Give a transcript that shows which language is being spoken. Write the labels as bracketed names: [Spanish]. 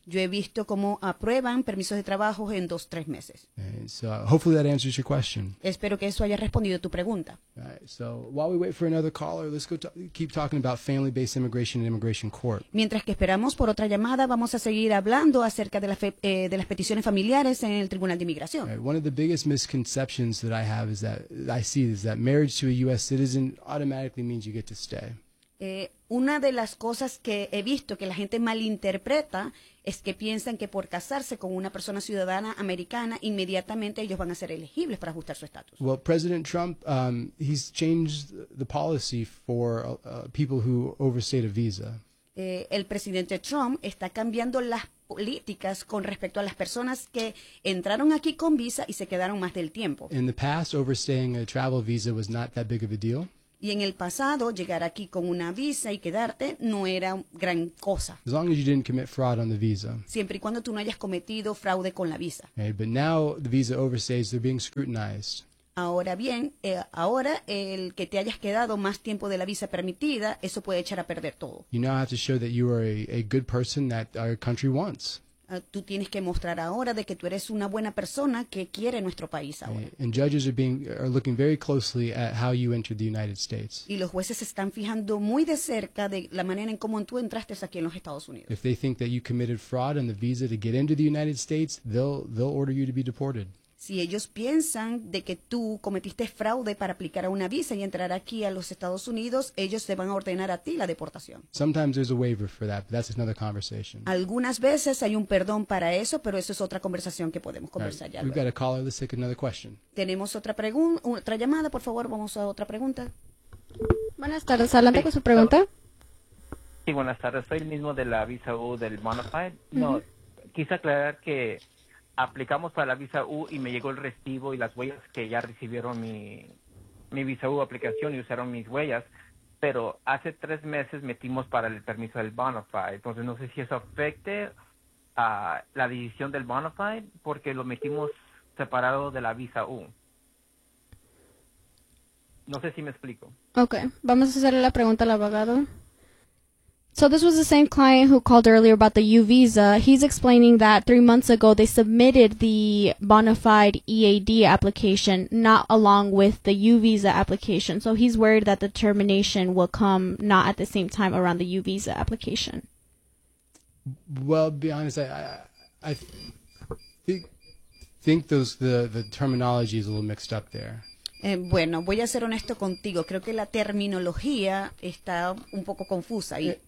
[Spanish] Yo he visto cómo aprueban permisos de trabajo en 2-3 meses. [English] Okay, so hopefully that answers your question. [Spanish] Espero que eso haya respondido tu pregunta. [English] Right, so while we wait for another caller, let's go keep talking about family-based immigration and immigration court. [Spanish] Mientras que esperamos por otra llamada, vamos a seguir hablando acerca de las peticiones familiares en el Tribunal de Inmigración. [English] Right, one of the biggest misconceptions that I have is that marriage to a U.S. citizen automatically means you get to stay. [Spanish] Una de las cosas que he visto que la gente malinterpreta es que piensan que por casarse con una persona ciudadana americana inmediatamente ellos van a ser elegibles para ajustar su estatus. [English] Well, President Trump, he's changed the policy for people who overstayed a visa. [Spanish] El presidente Trump está cambiando las políticas con respecto a las personas que entraron aquí con visa y se quedaron más del tiempo. [English] In the past, overstaying a travel visa was not that big of a deal. [Spanish] Y en el pasado, llegar aquí con una visa y quedarte no era gran cosa. [English] As long as you didn't commit fraud on the visa. [Spanish] Siempre y cuando tú no hayas cometido fraude con la visa. [English] Okay, but now the visa overstays, they're being scrutinized. [Spanish] Ahora bien, ahora el que te hayas quedado más tiempo de la visa permitida, eso puede echar a perder todo. [English] You now have to show that you are a good person that our country wants. [Spanish] Tú tienes que mostrar ahora de que tú eres una buena persona que quiere nuestro país ahora. [English] And judges are looking very closely at how you entered the United States. [Spanish] Y los jueces están fijando muy de cerca de la manera en cómo tú entraste aquí en los Estados Unidos. [English] If they think that you committed fraud on the visa to get into the United States, they'll order you to be deported. [Spanish] Si ellos piensan de que tú cometiste fraude para aplicar a una visa y entrar aquí a los Estados Unidos, ellos te van a ordenar a ti la deportación. [English] Sometimes there's a waiver for that, but that's another conversation. [Spanish] Algunas veces hay un perdón para eso, pero eso es otra conversación que podemos conversar ya. [English] We've got a caller, let's take another question. [Spanish] Tenemos otra llamada, por favor, vamos a otra pregunta. Buenas tardes, adelante con su pregunta. Sí, buenas tardes, soy el mismo de la visa U del Monofile. No, quise aclarar que aplicamos para la visa U y me llegó el recibo y las huellas que ya recibieron mi visa U aplicación y usaron mis huellas, pero hace 3 meses metimos para el permiso del Bonafide. Entonces no sé si eso afecte a la decisión del Bonafide porque lo metimos separado de la visa U. No sé si me explico. Okay, vamos a hacerle la pregunta al abogado. [English] So this was the same client who called earlier about the U visa. He's explaining that 3 months ago they submitted the bona fide EAD application, not along with the U visa application. So he's worried that the termination will come not at the same time around the U visa application. Well, to be honest, I think the terminology is a little mixed up there. [Spanish] Bueno, voy a ser honesto contigo. Creo que la terminología está un poco confusa ahí.